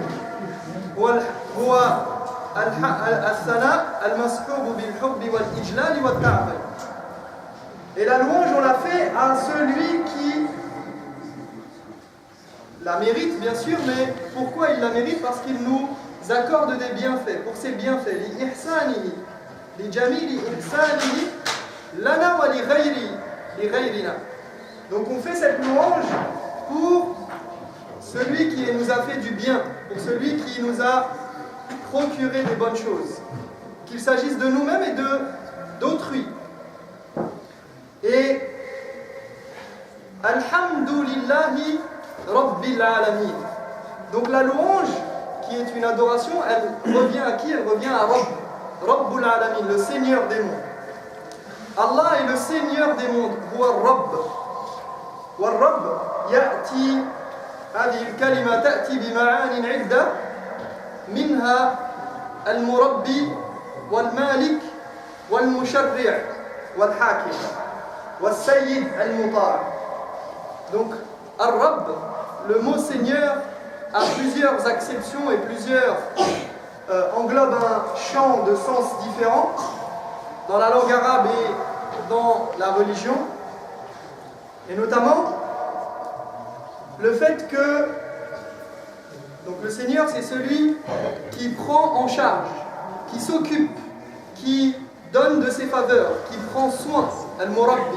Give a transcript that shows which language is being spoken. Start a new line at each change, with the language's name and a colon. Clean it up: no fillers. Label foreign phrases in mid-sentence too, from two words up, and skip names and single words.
French: Et la louange, on l'a fait à celui qui la mérite, bien sûr, mais pourquoi il la mérite? Parce qu'il nous accorde des bienfaits, pour ses bienfaits.
Arabic: لإحسانه، لجميل إحسانه، لنا ولغيرنا.
French: Donc on fait cette louange pour celui qui nous a fait du bien, pour celui qui nous a procuré des bonnes choses, qu'il s'agisse de nous-mêmes et d'autrui.
Arabic: Et الحمد لله رب العالمين.
French: Donc la louange, qui est une adoration, elle revient à qui? Elle revient à
Arabic: رب العالمين,
French: le Seigneur des mondes. Allah est le Seigneur des mondes.
Arabic: هو رب. والرب يأتي هذه الكلمة تأتي بمعان عدة منها المربي والمالك والمشرع والحاكم والسيد المطاع.
French: Donc Ar-Rabb, le mot Seigneur, a plusieurs acceptions et englobe un champ de sens différents dans la langue arabe et dans la religion. Et notamment, le fait que donc le Seigneur, c'est celui qui prend en charge, qui s'occupe, qui donne de ses faveurs, qui prend soin, Al-Murabbi.